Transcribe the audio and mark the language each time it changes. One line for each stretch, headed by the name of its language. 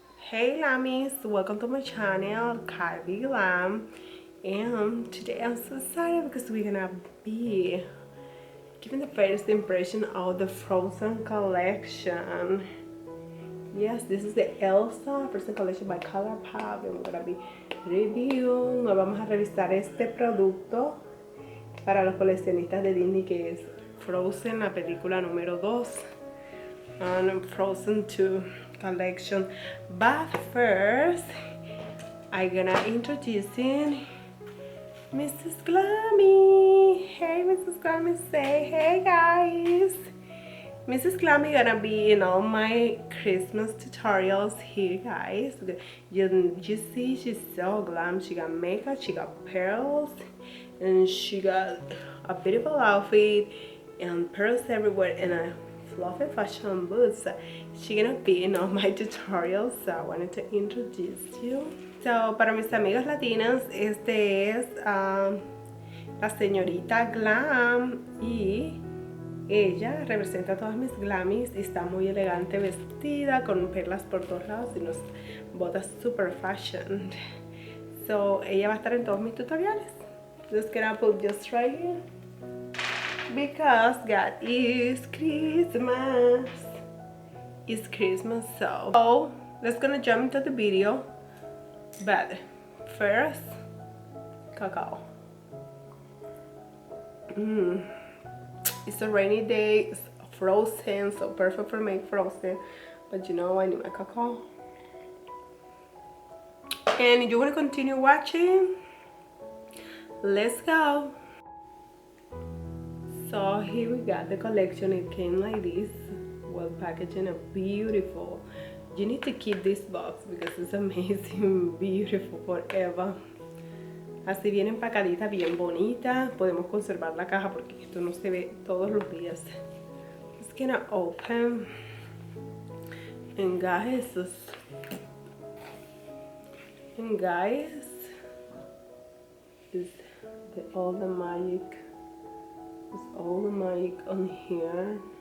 English: Hey Glammies, welcome to my channel, Karbglam, and today I'm so excited because we're gonna be giving the first impression of the Frozen collection. Yes, this is the Elsa Frozen collection by Colourpop, and we're gonna be reviewing.
Spanish: Nos vamos a revisar este producto para los coleccionistas de Disney, que es Frozen, la película número 2.
English: On Frozen 2 collection. But first, I'm gonna introducing Mrs. Glammy. Hey Mrs. Glammy, say hey guys. Mrs. Glammy gonna be in all my Christmas tutorials here, guys. You see, she's so glam. She got makeup, she got pearls, and she got a beautiful outfit and pearls everywhere and a fluffy fashion boots. She's gonna be in all my tutorials, so I wanted to introduce you.
Spanish: So, para mis amigas latinas, este es la señorita Glam, y ella representa a todas mis Glammies y está muy elegante vestida con perlas por todos lados y unas botas super fashion. So, ella va a estar en todos mis tutoriales.
English: Just gonna put just right here, because God is Christmas. It's Christmas, so let's gonna jump into the video. But first, cacao. It's a rainy day, it's frozen, so perfect for make frozen. But you know, I need my cacao. And if you want to continue watching, let's go. So here we got the collection. It came like this, well packaged and beautiful. You need to keep this box because it's amazing, beautiful forever.
Spanish: Así bien empacadita, bien bonita. Podemos conservar la caja porque esto no se ve todos los días.
English: Just gonna open. And guys, is all the magic. It's all the magic on here.